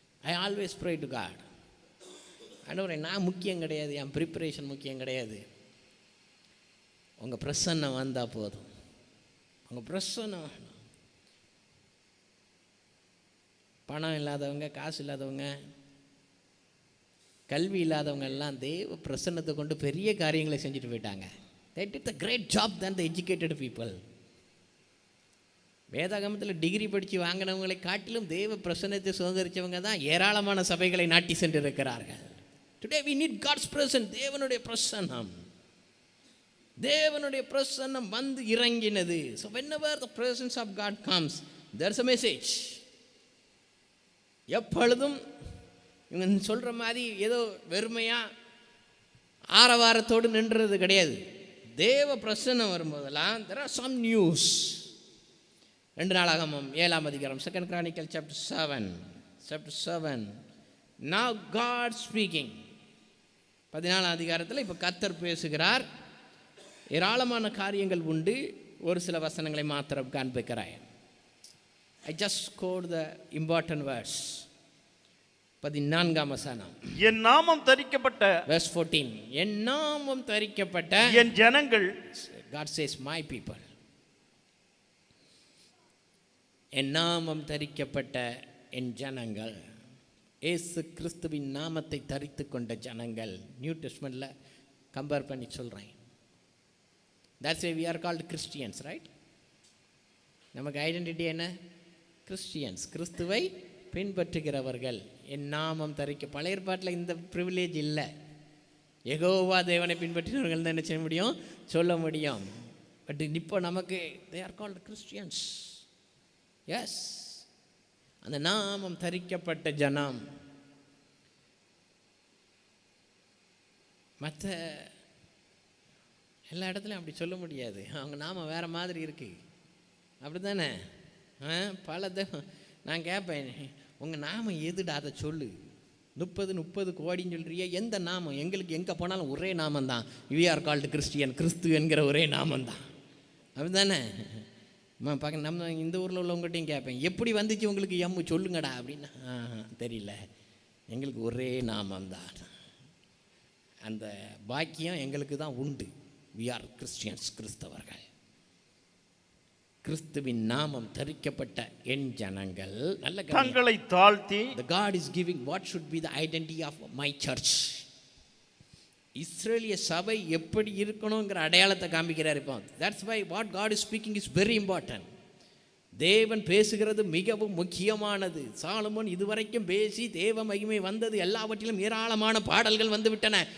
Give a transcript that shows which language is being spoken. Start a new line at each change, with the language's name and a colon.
English: I always pray to God.
Tamil: ஆண்டவரே, நான் முக்கியம் கிடையாது, என் ப்ரிப்பரேஷன் முக்கியம் கிடையாது, உங்கள் பிரசன்னம் வந்தால் போதும். உங்கள் பிரசன்னம். பணம் இல்லாதவங்க, காசு இல்லாதவங்க, கல்வி இல்லாதவங்க எல்லாம் தேவ பிரசன்னத்தை கொண்டு பெரிய காரியங்களை செஞ்சுட்டு போயிட்டாங்க.
English: They did a great job than the educated people.
Tamil: வேதாகமத்தில் டிகிரி படித்து வாங்கினவங்களை காட்டிலும் தேவ பிரசன்னத்தை சுதந்திரித்தவங்க தான் ஏராளமான சபைகளை நாட்டி சென்று இருக்கிறார்கள்.
English: Today we need God's presence.
Tamil: தேவனுடைய பிரசன்னம், தேவனுடைய பிரசன்னம் வந்து இறங்கினது.
English: So whenever the presence of God comes, there's a message.
Tamil: எப்பொழுதும் இவங்க சொல்கிற மாதிரி ஏதோ வெறுமையாக ஆரவாரத்தோடு நின்றது கிடையாது. தேவ பிரசன்னம் வரும்போதெல்லாம்
English: there are some news.
Tamil: 2 நாளாகமம் 7ஆம் அதிகாரம்,
English: 2 Chronicles chapter 7. Now God speaking.
Tamil: 14ஆம் அதிகாரத்தில் இப்போ கர்த்தர் பேசுகிறார். ஏராளமான காரியங்கள் உண்டு. ஒரு சில வசனங்களை மாத்திரம் காண்பிக்கிறேன்.
English: I just quote the important verse.
Tamil: 14ஆம் வசனம். என் நாமம் தரிக்கப்பட்ட, verse 14, என் நாமம் தரிக்கப்பட்ட என் ஜனங்கள்,
English: God says my people.
Tamil: என் நாமம் தரிக்கப்பட்ட என் ஜனங்கள், இயேசு கிறிஸ்துவின் நாமத்தை தரித்து கொண்ட ஜனங்கள். நியூ டெஸ்ட்மெண்ட்டில் கம்பேர் பண்ணி சொல்கிறேன்.
English: That's why we are called Christians, right?
Tamil: நமக்கு ஐடென்டிட்டி என்ன? கிறிஸ்டியன்ஸ், கிறிஸ்துவை பின்பற்றுகிறவர்கள். என் நாமம் தரிக்க. பழைய ஏற்பாட்டில் இந்த ப்ரிவிலேஜ் இல்லை. யெகோவா தேவனை பின்பற்றினவர்கள் தான் என்ன செய்ய முடியும், சொல்ல முடியும். பட் இப்போ நமக்கு
English: they are called Christians.
Tamil: S, அந்த நாமம் தரிக்கப்பட்ட ஜனம். மற்ற எல்லா இடத்துலையும் அப்படி சொல்ல முடியாது. அவங்க நாமம் வேறு மாதிரி இருக்கு. அப்படி தானே? பல நான் கேட்பேன், உங்கள் நாமம் எதுடா, அதை சொல்லு. 30 கோடின்னு சொல்கிறிய, எந்த நாமம்? எங்களுக்கு எங்கே போனாலும் ஒரே நாமந்தான். We are called Christian. கிறிஸ்து என்கிற ஒரே நாமந்தான். அப்படி தானே? பார்க்க நம்ம இந்த ஊரில் உள்ளவங்ககிட்டையும் கேட்பேன், எப்படி வந்துச்சு உங்களுக்கு எம்மு சொல்லுங்கடா அப்படின்னா, தெரியல, எங்களுக்கு ஒரே நாமம்தான், அந்த பாக்கியம் எங்களுக்கு தான் உண்டு. வி ஆர் கிறிஸ்டியன்ஸ், கிறிஸ்தவர்கள். கிறிஸ்துவின் நாமம் தரிக்கப்பட்ட என் ஜனங்கள் நல்ல தங்களை தாழ்த்தி,
English: the God is giving what should be the identity of my church.
Tamil: இஸ்ரேலிய சபை எப்படி இருக்கணுங்கிற அடையாளத்தை காண்பிக்கிறார் இப்போ.
English: That's why what God is speaking is very important.
Tamil: தேவன் பேசுகிறது மிகவும் முக்கியமானது. சாலமோன் இதுவரைக்கும் பேசி தேவ மகிமை வந்தது, எல்லாவற்றிலும் ஏராளமான பாடல்கள் வந்து விட்டன.